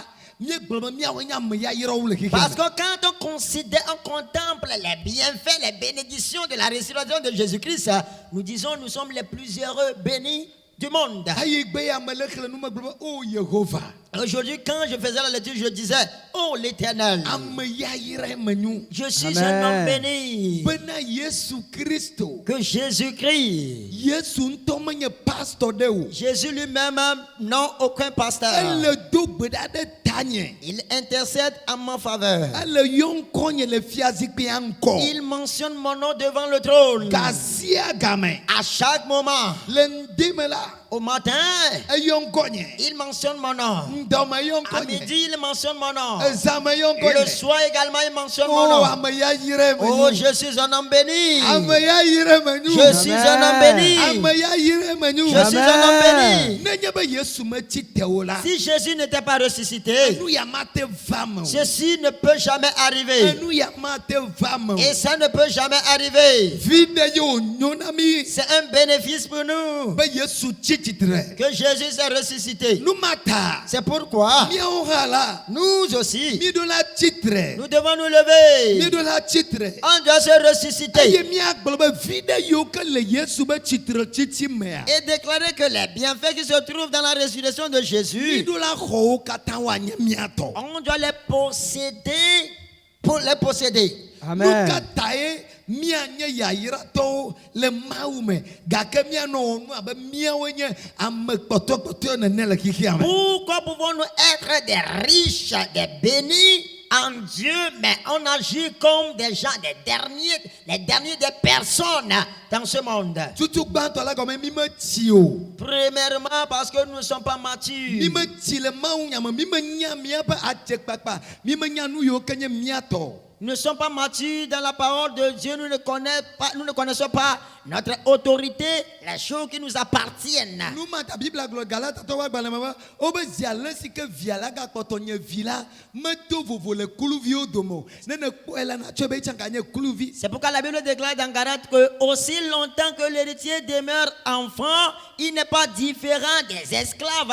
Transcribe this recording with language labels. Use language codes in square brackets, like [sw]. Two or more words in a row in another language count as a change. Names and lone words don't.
[ee] Miegblɔ be miawoe nye ame yayirawo le xexea [fr] Parce [ee] me. [fr] que quand on considère, on contemple les bienfaits, les bénédictions de la résurrection de Jésus-Christ, nous disons nous sommes les plus heureux, bénis du monde. [ee] Ayi gbe ya me le xlẽ nu me gblɔ be o Yehova. [fr] Aujourd'hui, quand je faisais la lecture, je disais, oh l'Éternel, [ee] Ame yayirae me nyu. [fr] je suis Amen. un homme béni. [ee] Bena Yesu Kristo. [fr] Que Jésus-Christ, [ee] Yesu ŋutɔ menye pastor ɖe o. [fr] Jésus lui-même, non aucun pasteur. [ee] Ele do gbe ɖa ɖe tanye. [fr] Il intercède en ma faveur. [ee] Ele yɔ ŋkɔ nye le fiazikpuia ŋkɔ. [fr] Il mentionne mon nom devant le trône. [ee] Gasia game. [fr] À chaque moment, [ee] Le ŋdi me la. [fr] Au matin, [ee] eyɔ ŋkɔnyɛ [fr] il mentionne mon nom. [ee] ŋdɔmɛ eyɔ [fr] À [ee] ŋkɔnyɛ [fr] midi, il mentionne mon nom. [ee] ezame eyɔ [fr] Le [ee] ŋkɔnyɛ [fr] soir également, il mentionne mon [ee] o [fr] nom. [ee] ame ya yire me [fr] Oh, [ee] nyu [fr] je suis un homme béni. [ee] ame ya yire me nyu [fr] Je suis un homme béni. [ee] ame ya yire me nyu [fr] Je suis un homme béni. [ee] nenye be Yesu metsi te o la [fr] Si Jésus n'était pas ressuscité, [ee] enu ya mate va me o [fr] ceci ne peut jamais arriver. [ee] enu ya mate va me o [fr] Et ça ne peut jamais arriver. [ee] vi ɖe ye wonyo na mi [fr] C'est un bénéfice pour nous [ee] be Yesu tsi tsitre [fr] que Jésus s'est ressuscité. [ee] nu ma ta [fr] C'est pourquoi [ee] miawo hã la [fr] nous aussi, [ee] mi ɖo la tsitre [fr] nous devons nous lever. [ee] mi ɖo la tsitre [fr] On doit se ressusciter [ee] eye miagblɔ be vi ɖe yiwo ke le Yesu be tsitre tsitsi mea [fr] et déclarer que les bienfaits qui se trouvent dans la résurrection de [ee] mi [fr] Jésus, [ee] ɖo la xɔwo katã woanye miatɔ [fr] on doit les posséder pour les posséder. [ee] nu Amen. ka ta ye mianye yayratɔwo le Mawu me gake mianɔ wɔ nu abe miawo nye ame kpɔtɔkpɔtɔ nene le xixia me [fr] Pourquoi pouvons-nous être des riches, des bénis en Dieu, mais on agit comme des gens, les derniers des personnes dans ce monde? [ee] tutu gbãtɔ la gɔme mi metsi o [fr] Premièrement, parce que nous ne sommes pas [ee] mi [fr] matures. [ee] metsi le Mawu nya me mi menya miaƒe adzekpakpa mi menya nu yiwo ke nye miatɔ [fr] Nous ne sommes pas matures dans la parole de Dieu. Nous ne connaissons pas notre autorité, les choses qui nous appartiennent. [ee] nu ma ta Biblia gblɔ Galatatɔ wa gbalẽ me be wobe zi ale si ke via la gakpɔtɔ nye vi la medo vovo le kluviwo dome o ne ne kpɔe la natsɔe be etsã nye kluvi [fr] C'est pourquoi la Bible déclare dans Galates que aussi longtemps que l'héritier demeure enfant, il n'est pas différent des esclaves.